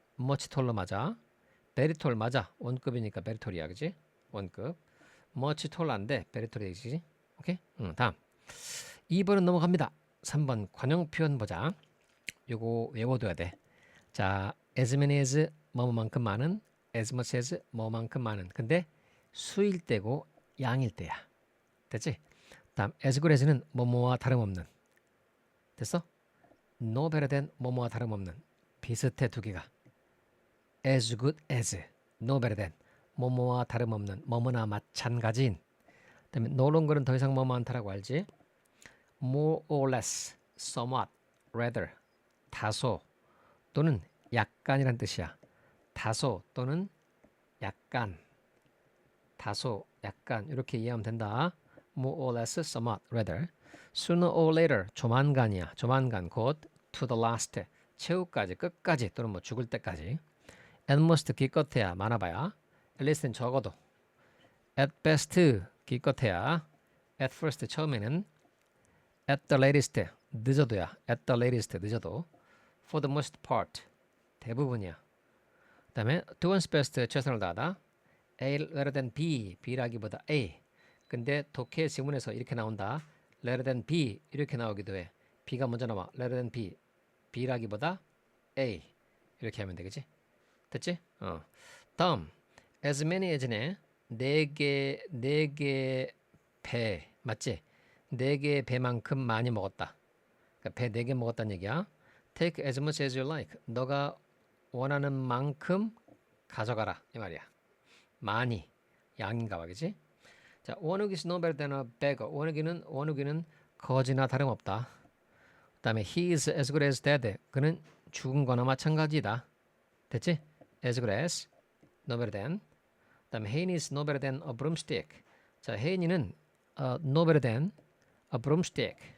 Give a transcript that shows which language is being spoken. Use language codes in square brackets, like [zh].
[en] much taller 맞아. very tall 맞아. [ko] 원급이니까 very tall이야, 그렇지? 원급. much tall 안 돼. very tall이지. 오케이? 다음. 2번은 넘어갑니다. 3번 관용 표현 보자. 요거 외워둬야 돼. [en] 자, as many as 뭐만큼 많은, as much as 뭐만큼 많은. [ko] 근데 수일 때고 양일 때야. 됐지? 다음 as good as는 뭐뭐와 다름없는. 됐어? [en] no better than 뭐뭐와 다름없는. [ko] 비슷해 두 개가. [en] as good as, no better than 뭐뭐와 다름없는, 뭐뭐나 마찬가지인. [ko] 그다음에 no longer 더 이상 뭐뭐 않다라고 알지? [en] more or less, somewhat, rather, 다소 또는 약간이란 뜻이야. [ko] 다소 또는 약간, 다소, 약간 이렇게 이해하면 된다. [en] more or less, somewhat, rather. sooner or later, 조만간이야. 조만간 곧 to the last, [ko] 최후까지 끝까지 또는 뭐 죽을 때까지. at most 기껏해야 많아봐야. at least는 적어도. [en] at best 기껏해야. at first 처음에는. at the latest 늦어도야. at the latest 늦어도. for the most part 대부분이야. [ko] 그 다음에 to one's best 최선을 다하다. [en] A rather than B B라기보다 A. [ko] 근데 독해 지문에서 이렇게 나온다. rather than B 이렇게 나오기도 해. B가 먼저 나와. rather than B B라기보다 A 이렇게 하면 되겠지? 됐지? 다음 as many as네. 네 개 배 맞지? 4개 배만큼 많이 먹었다. 그러니까 배 4개 먹었다는 얘기야. [en] Take as much as you like. [ko] 너가 원하는 만큼 가져가라 이 말이야. 많이 양인가 봐, 그지? [en] 자, 원욱이 is no better than a beggar. [ko] 원욱이는 거지나 다름없다. [en] 그다음에 he is as good as dead. [ko] 그는 죽은 거나 마찬가지다. 됐지? [en] as good as, no better than. 그다음에 혜인이 is no better than a broomstick. 자, 혜인이는 no better than a broomstick.